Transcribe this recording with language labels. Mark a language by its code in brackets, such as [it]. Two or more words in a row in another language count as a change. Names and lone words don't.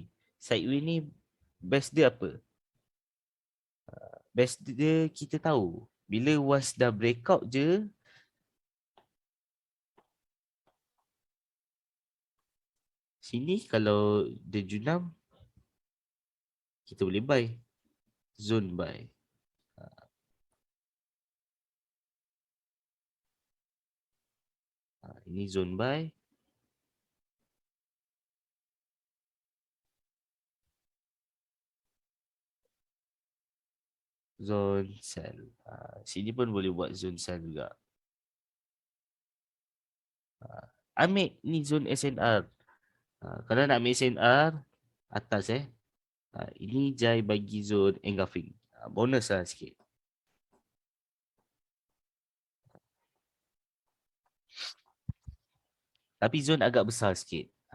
[ms] Sideway ni best dia apa? Best dia kita tahu. Bila once dah breakout je, sini kalau dia junam, kita boleh buy. [en] Zone buy. Ini zone buy. Zone sell. [ms] Sini pun boleh buat [en] zone sell [ms] juga. Ambil ni [en] zone SNR. [ms] Kalau nak ambil SNR, atas ini Jai bagi [en] zone engulfing. [ms] Bonus lah sikit. Tapi zone agak besar sikit.